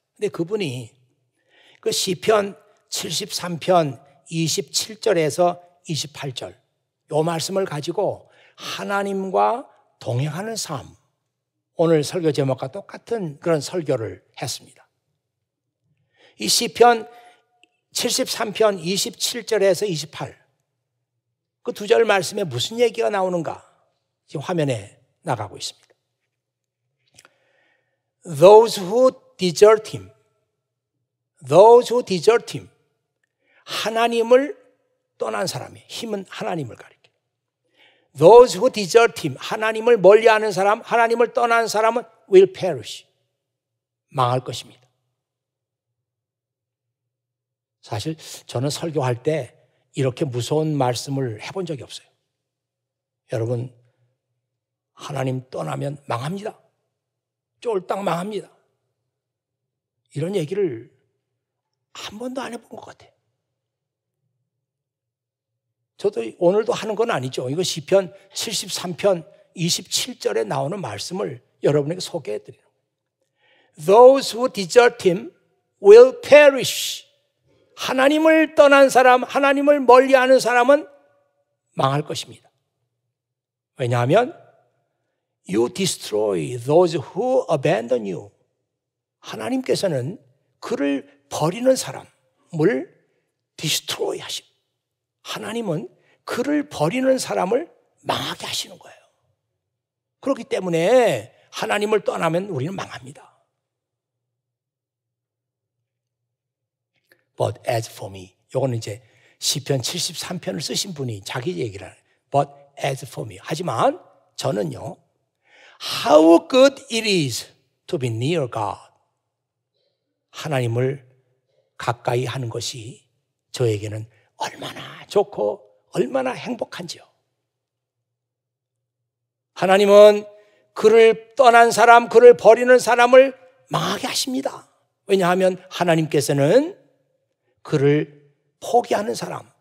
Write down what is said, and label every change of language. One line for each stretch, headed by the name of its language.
Korean: 근데 그분이 그 시편 73편 27절에서 28절 이 말씀을 가지고 하나님과 동행하는 삶, 오늘 설교 제목과 똑같은 그런 설교를 했습니다. 이 시편 73편 27절에서 28 그 두 절 말씀에 무슨 얘기가 나오는가 지금 화면에 나가고 있습니다.
English: Those who desert him, those who desert him,
Korean: 하나님을 떠난 사람이, 힘은 하나님을 가리켜요.
English: Those who desert him,
Korean: 하나님을 멀리하는 사람, 하나님을 떠난 사람은
English: will perish,
Korean: 망할 것입니다. 사실 저는 설교할 때 이렇게 무서운 말씀을 해본 적이 없어요. 여러분, 하나님 떠나면 망합니다. 쫄딱 망합니다. 이런 얘기를 한 번도 안 해본 것 같아요. 저도 오늘도 하는 건 아니죠. 이거 시편 73편 27절에 나오는 말씀을 여러분에게 소개해드리는 거예요.
English: Those who desert him will perish.
Korean: 하나님을 떠난 사람, 하나님을 멀리하는 사람은 망할 것입니다. 왜냐하면
English: You destroy those who abandon you.
Korean: 하나님께서는 그를 버리는 사람을 destroy 하시고, 하나님은 그를 버리는 사람을 망하게 하시는 거예요. 그렇기 때문에 하나님을 떠나면 우리는 망합니다.
English: But as for me,
Korean: 이거는 이제 시편 73편을 쓰신 분이 자기 얘기를 하는
English: But as for me.
Korean: 하지만 저는요,
English: How good it is to be near God.
Korean: 하나님을 가까이 하는 것이 저에게는 얼마나 좋고 얼마나 행복한지요. 하나님은 그를 떠난 사람, 그를 버리는 사람을 망하게 하십니다. 왜냐하면 하나님께서는 그를 포기하는 사람,